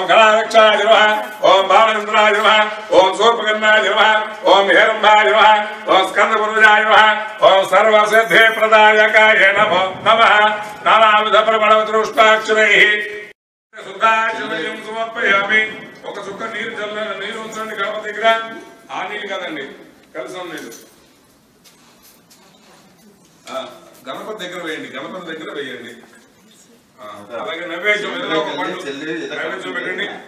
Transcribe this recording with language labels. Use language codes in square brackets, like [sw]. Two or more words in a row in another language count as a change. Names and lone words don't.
[sa] गणाध्यक्षाय नमः ओम बालेन्द्राय नमः ओम सूर्पकर्णाय नमः ओम हेरम्बाय नमः ओम स्कन्दपूर्वजाय नमः ओम सर्वसिद्धिप्रदायकाय नमो नमः नानाविध प्रबलवतुष्टाक्षरैः सुधाचरयं समर्पयामि [te] ఒక చుక్క నీరు జల్లని నీరు ఉంచండి గణపతి దగ్గర ఆ నీళ్ళు కదండి కలిసం నీళ్ళు గణపతి దగ్గర వేయండి గణపతి దగ్గర వేయండి అలాగే నైవేద్యం నైవేద్యం పెట్టండి